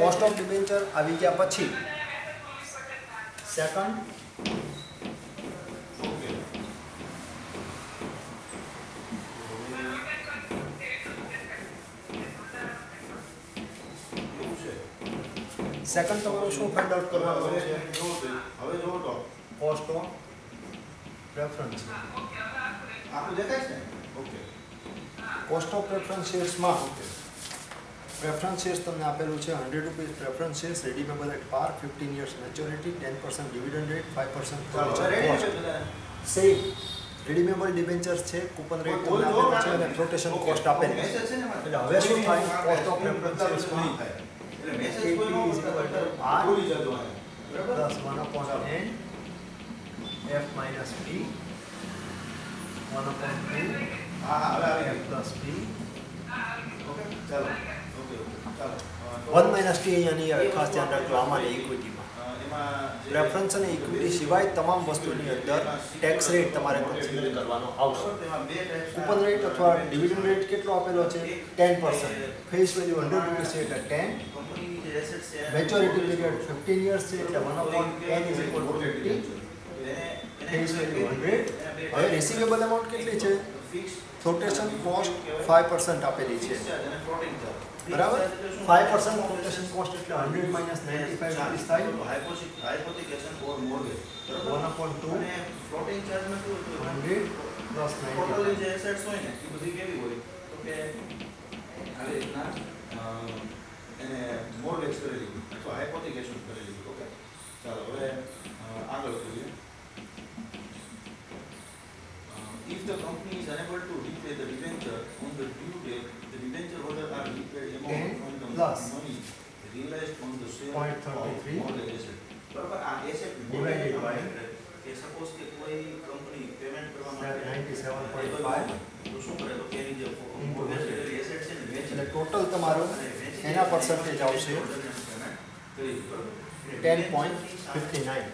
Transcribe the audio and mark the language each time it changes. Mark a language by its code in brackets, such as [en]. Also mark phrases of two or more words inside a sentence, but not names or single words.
[en] cost of debenture [gu] આવી ગયા પછી [en] second second [gu] તમારું શું [en] find out [gu] કરવાનું છે હવે જો તો [en] cost of preference [gu] આખું દેખાય છે ઓકે [en] cost of preference shares preference shares [gu] તમને આપેલું છે [en] 100 rupees preference shares redeemable at par 15 years maturity 10% dividend rate 5% cost સેમ redeemable debentures છે coupon rate [gu] તમને આપેલું છે અને [en] flotation cost [gu] આપેલી છે એટલે હવે શું થાય [en] cost of preference shares [gu] એટલે મેસેજ કોઈનો ભૂલી જતો હોય [en] plus 1/n f minus p 1/2 [gu] હા હવે આવી [en] f plus p [gu] ઓકે ચાલો ઓકે ચાલો [en] 1 minus t [gu] અહીંયાની આવે ખાસ ધ્યાન રાખજો આમાં ઇક્વિટીમાં એમાં પ્રેફરન્સ અને ઇક્વિટી સિવાય તમામ વસ્તુની અંદર [en] tax rate [gu] તમારે કન્સિડર કરવાનો આવશે તેમાં બે ટાઈપ્સ [en] coupon rate [gu] અથવા [en] dividend rate [gu] કેટલો આપેલો છે 10% [en] face value 100 rupees [gu] છે એટલે 10 કંપનીની જે એસેટ્સ છે [en] maturity period 15 years [gu] છે એટલે [en] 1/n is equal to 50 face value 100 હવે receivable amount [gu] કેટલી છે [en] flotation cost 5% [gu] આપેલી છે બરાબર [en] 5% flotation cost એટલે 100 minus 95 રૂપીસ થાય hypothecation or mortgage 1/2 [gu] અને ફ્લોટિંગ ચાર્જમાં શું [en] 100 plus ટોટલ 95 [gu] જે એસેટ્સ હોય ને એ બધી કેવી હોય તો કે આવી રીતના એને મોર્ગેજ કરેલી અથવા હાઇપોથેકેશન કરેલી ઓકે ચાલો હવે આગળ જોઈએ [en] if the company is unable to repay the debenture on the due date the debenture holder are repaid amount from the plus money realized on the sale 0.33 of mortgage asset [gu] બરાબર આ એસેટ [en] divided by [gu] કે સપોઝ કે કોઈ કંપની પેમેન્ટ કરવા માટે 97.5 તો શું કરે તો કે એની જે એસેટ છે ને વેચી એટલે ટોટલ તમારું એના પર્સન્ટેજ આવશે 10.59